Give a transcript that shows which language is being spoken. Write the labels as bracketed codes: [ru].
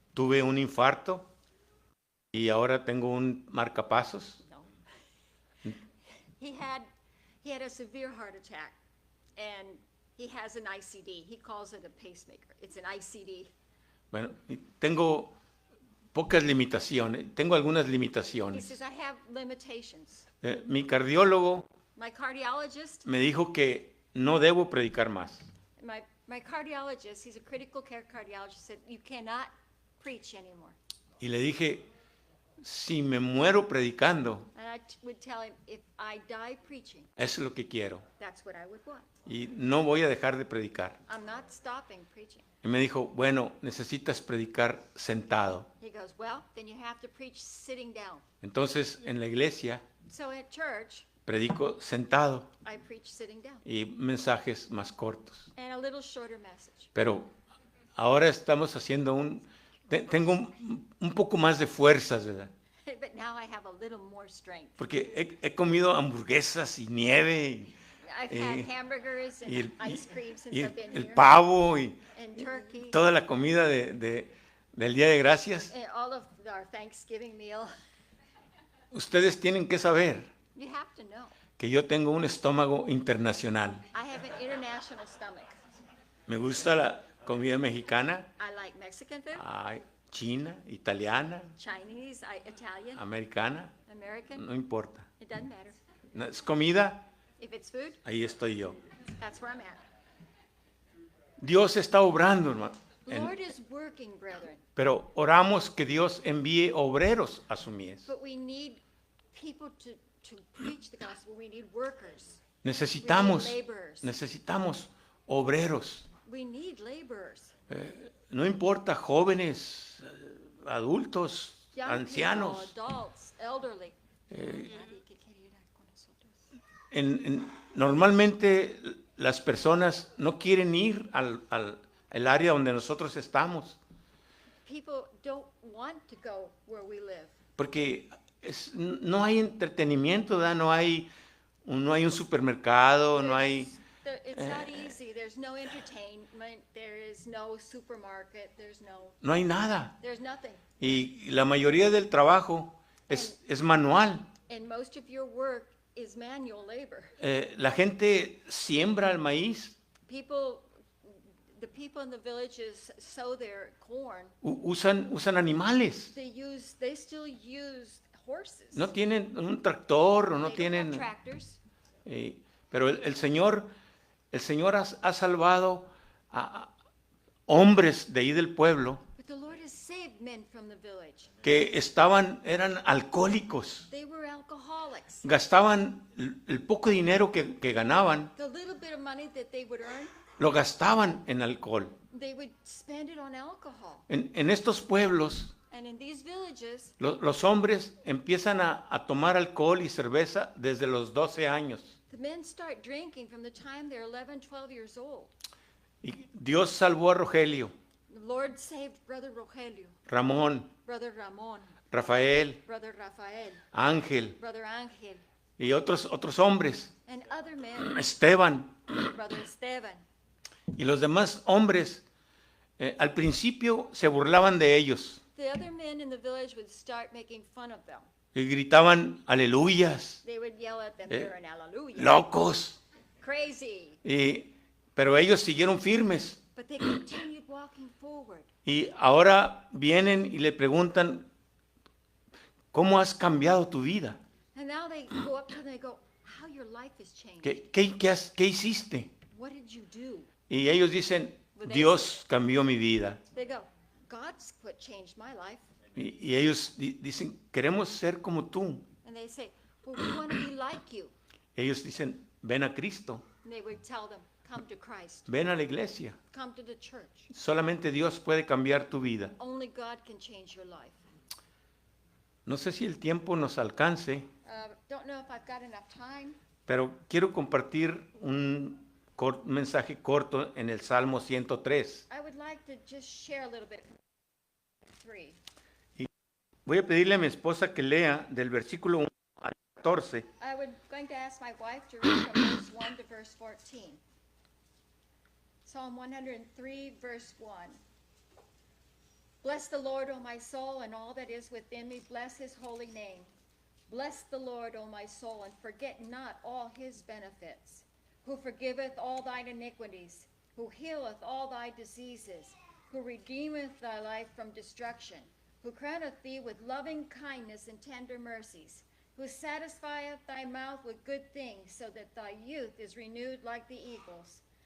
[es] Tuve un infarto y ahora tengo un marcapasos. [en] No. He had a severe heart attack, and he has an ICD. He calls it a pacemaker. It's an ICD. [es] Bueno, y tengo pocas limitaciones, tengo algunas [en] He [es] limitaciones. [en] says, I have limitations. [es] Mi cardiólogo [en] My cardiologist, [es] me dijo que no debo predicar más. [en] my cardiologist, he's a critical care cardiologist, said, you cannot preach anymore. [es] Y le dije, si me muero predicando, [en] And I would tell him, if I die preaching, [es] eso es lo que quiero. [en] that's what I would want. [es] Y no voy a dejar de predicar. [en] I'm not stopping preaching. [es] Y me dijo, bueno, necesitas predicar sentado. [en] He goes, well, then you have to preach sitting down. [es] Entonces, en la iglesia, [en] So at church, [es] predico sentado [en] I preach sitting down. [es] y mensajes más cortos. [en] And a little shorter message. [es] Pero ahora estamos haciendo tengo un poco más de fuerzas, ¿verdad? [en] But now I have a little more strength. [es] Porque he comido hamburguesas y nieve [en] I've had hamburgers and [es] y [en] ice cream since [es] y [en] I've been [es] el [en] here. [es] pavo y [en] And turkey. [es] toda la comida del Día de Gracias. [en] And all of our Thanksgiving meal. [es] Ustedes tienen que saber [en] You have to know. [es] que yo tengo un estómago internacional. [en] I have an international stomach. [es] Me gusta la comida mexicana, [en] I like Mexican food, [es] china, italiana, [en] Chinese, Italian, [es] americana, [en] American. [es] no importa. [en] It doesn't matter. [es] No, es comida, [en] If it's food, [es] ahí estoy yo. [en] that's where I'm at. [es] Dios está obrando, hermano. [en] The Lord is working, brethren, [es] Pero oramos que Dios envíe obreros a su mies. [en] but we need people to preach the gospel. We need workers. [es] Necesitamos [en] laborers. [es] obreros. [en] We need laborers. [es] No importa jóvenes, adultos, [en] Young [es] ancianos. [en] people, adults, elderly. [es] Nadie que quiere ir con nosotros. Normalmente las personas no quieren ir al área donde nosotros estamos, [en] People don't want to go where we live. [es] porque no hay entretenimiento, ¿verdad? No hay un supermercado, no hay... [en] It's not easy. There's no entertainment. There is no supermarket. [es] No hay nada. [en] There's nothing. [es] Y la mayoría del trabajo es manual. [en] And most of your work is manual labor. [es] La gente siembra el maíz, [en] The people in the villages sow their corn. [es] usan animales. [en] They still use horses. [es] No tienen un tractor o no [en] They don't have [es] tienen... [en] tractors. [es] Pero el Señor ha salvado a hombres de ahí del pueblo [en] But the Lord has saved men from the village. [es] que eran alcohólicos, [en] They were alcoholics. [es] gastaban el poco dinero que ganaban, [en] The little bit of money that they would earn, [es] lo gastaban en alcohol. [en] they would spend it on alcohol. [es] En estos pueblos, [en] And in these villages, [es] los hombres empiezan a tomar alcohol y cerveza desde los 12 años. [en] the men start drinking from the time they're 11, 12 years old. [es] Y Dios salvó a Rogelio, [en] The Lord saved Brother Rogelio, [es] Ramón, [en] Brother Ramon, [es] Rafael, [en] Brother Rafael, [es] Ángel [en] Brother Angel, [es] y otros hombres, [en] and other men, [es] Esteban [en] Brother Esteban. [es] y los demás hombres. Al principio se burlaban de ellos [en] The other men in the village would start making fun of them. [es] y gritaban aleluyas, [en] They would yell at them, you're an hallelujah, [es] locos, [en] crazy. [es] pero ellos siguieron firmes. [en] But they continued walking forward. [es] Y ahora vienen y le preguntan, ¿cómo has cambiado tu vida? [en] And now they go up to them and they go, how your life has changed. [es] ¿Qué hiciste? [en] What did you do? [es] Y ellos dicen, Dios cambió mi vida. [en] They go, God's what changed my life. [es] Y ellos dicen, queremos ser como tú. [en] And they say, well, we want to be like you. [es] Ellos dicen, ven a Cristo, [en] And they would tell them, come to Christ, [es] ven a la iglesia. [en] come to the church. [es] Solamente Dios puede cambiar tu vida. [en] Only God can change your life. [es] No sé si el tiempo nos alcance, [en] Don't know if I've got enough time, [es] pero quiero compartir un un mensaje corto en el Salmo 103. [en] I would like to just share a little bit from 3. [es] Voy a pedirle a mi esposa que lea del versículo 1 al 14. [en] I would going to ask my wife to read from verse 1 to verse 14. Psalm 103, verse 1. Bless the Lord, O my soul, and all that is within me. Bless his holy name. Bless the Lord, O my soul, and forget not all his benefits, who forgiveth all thine iniquities, who healeth all thy diseases, who redeemeth thy life from destruction, who crowneth thee with loving kindness and tender mercies, who satisfieth thy mouth with good things, so that thy youth is renewed like the eagles.